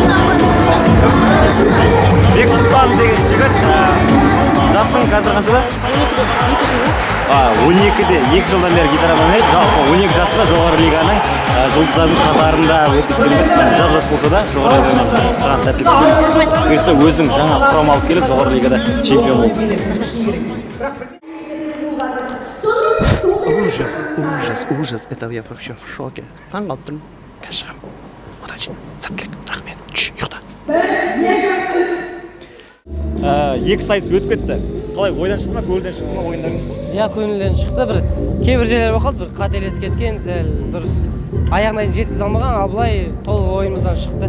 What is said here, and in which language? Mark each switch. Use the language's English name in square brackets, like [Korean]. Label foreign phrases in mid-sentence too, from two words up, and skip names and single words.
[Kazakh] Бексұлтан деген жігіт жасың қазір қаншада? 12-де 2 жылдан бері гитара ойнайды. Жалпы 12 жаста жоғары лиганың жұлдыздардың қатарында өтіп келді. Жас болса да жоғары лиганың сәттілік тілейміз. Бұйыртса өзің жаңа құрам алып келіп жоғары лигада чемпион болды. [Russian] Ужас, это я вообще в шоке. [Kazakh] Таң қалып тұрмын, қазір шығамын. Удачи, сәттілік, рахмет, ұйықта. Екі сайыс өтіп кетті. Қалай ойдан шықты ма, көңілден шықты ма ойындарың? Иә, көңілден шықты. Бір кейбір жерлер қалды, бір қателесіп кеткен, сәл дұрыс аяғына дейін жеткізе алмаған, ал былай толық ойымыздан шықты.